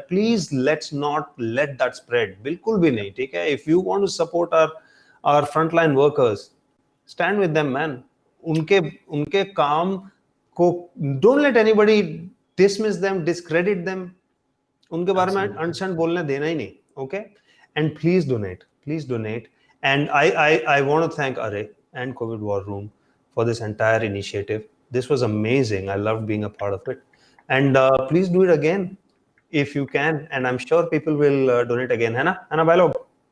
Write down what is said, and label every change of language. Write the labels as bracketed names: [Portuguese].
[English] Please, let's not let that spread. [Hindi] बिल्कुल भी नहीं, ठीक है? [English] If you want to support our frontline workers, stand with them, man. [Hindi] उनके काम को, [English] don't let anybody dismiss them, discredit them. [Hindi] उनके बारे में अंट बोलने देना ही नहीं. [English] Okay, and please donate. And I want to thank Arré and COVID War Room for this entire initiative. This was amazing. I loved being a part of it. And please do it again if you can. And I'm sure people will donate again. [Hindi] है ना भाई लोग?